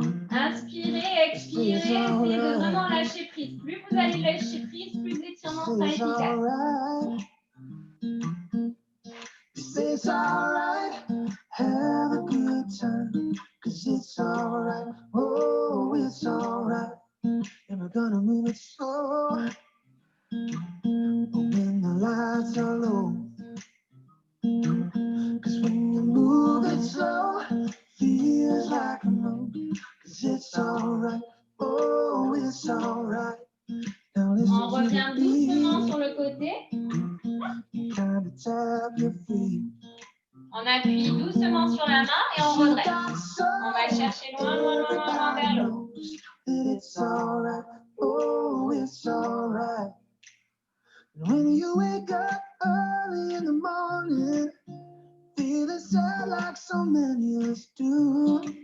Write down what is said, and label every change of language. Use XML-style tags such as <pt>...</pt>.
<fr>Inspirez, expirez, essayez de vraiment lâcher prise. Plus vous allez lâcher prise, plus l'étirement sera efficace.</fr> <en>It's alright, have a good time, 'cause it's alright, oh, it's alright, and we're gonna move it slow, when the lights are low, 'cause when you move it slow, feels like a no, 'cause it's alright, oh, it's alright, now listen</en> <fr>On revient doucement sur le côté.</fr> <en>Time to tap your feet.</en> <fr>On appuie doucement sur la main et on redresse. On va chercher loin, loin, loin, loin, loin vers le haut.</fr> <en>It's alright, oh, it's alright. When you wake up early in the morning, feeling sad like so many of us do.</en>